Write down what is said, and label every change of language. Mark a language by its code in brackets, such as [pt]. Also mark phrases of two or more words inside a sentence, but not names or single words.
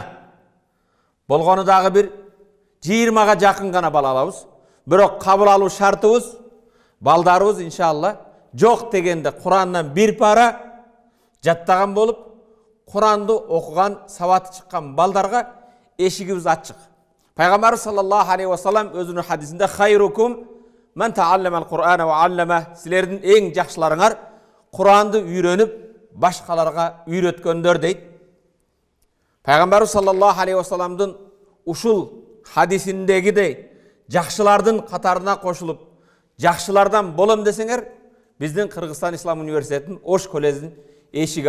[ky] Болгону дагы бир 20га жакын гана бала алабыз. Бирок кабыл алуу шартыбыз балдарыбыз иншалла жок дегенде Курандан 1 пара жаттаган болуп, Куранды окуган, сабаты чыккан балдарга эшигибиз ачык. Пайгамбарыбыз [ar] صلى الله عليه وسلم [ky] өзүнүн хадисинде [ar] خيركم من تعلم القرآن وعلمه, [ky] силердин эң жакшыларыңар Куранды үйрөнүп башкаларга үйрөткөндөр дейт. Пайгамбарыбыз [ar] صلى الله عليه وسلم [ky] ушул хадисиндегидей жакшылардын катарына кошулуп, жакшылардан болом десеңер, биздин Кыргызстан Ислам университетинин Ош коллежинин эшиги ачык.